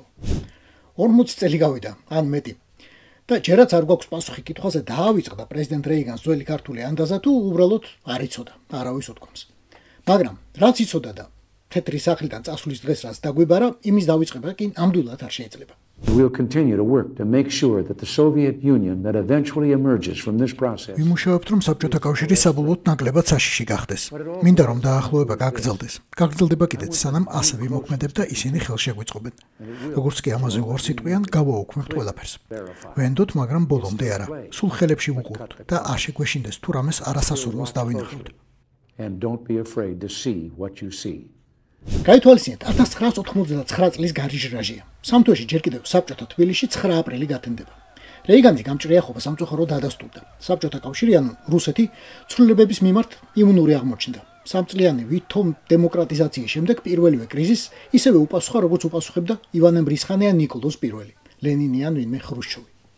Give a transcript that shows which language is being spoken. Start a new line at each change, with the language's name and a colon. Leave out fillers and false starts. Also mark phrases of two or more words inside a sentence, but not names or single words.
Georgian: 40 წელი გავიდა, ან მეტი. და ჯერაც არ გვაქვს პასუხი კითხვაზე, დაავიწყდა პრეზიდენტ რეიგანს ძველი ქართული ანდაზა თუ უბრალოდ არ იცოდა, არავის უთქვამს. მაგრამ რაც იცოდა და თეთრი სახლიდან წასვლის დღეს რაც დაგვიბარა, იმის დავიწყება კი ნამდვილად არ შეიძლება.
English: We'll continue to work to make sure that the Soviet Union that eventually emerges from this process.
Georgian: ვიმუშავებთ, რომ საბჭოთა კავშირი საბოლოოდ ნაკლებად საშიში გახდეს. მინდა რომ დაახლოება გაგრძელდეს. გაგრძელდება კიდეც, სანამ ასე ვიმოქმედებ და ისინი ხელშეგვიწყობენ. როგორც კი ამაზე უარს იტყვიან, გავაუქმებთ ყველაფერს. ვენდოთ, მაგრამ ბოლომდე არა. სულ ხელებში ვუყურებთ და არ შეგვეშინდეს თუ რამეს არასასურველს დავინახავთ.
English: And don't be afraid to see what you see.
Georgian: გაითვალისწინეთ 1999 წლის გარიჟრაჟია. სამთვეში ჯერ კიდევ საბჭოთა თბილისში 9 აპრილი გათენდება. რეიგანის გამჭრიახობა სამწუხაროდ დადასტურდა. საბჭოთა კავშირი ან რუსეთი ცვლილებების მიმართ იმუნური აღმოჩნდა. სამწლიანი ვითომ დემოკრატიზაციის შემდეგ პირველივე კრიზისს ისევე უპასუხა, როგორც უპასუხებდა ივანე მრისხანე ან ნიკოლოზ პირველი, ლენინი ან ვინმე ხრუშჩოვი.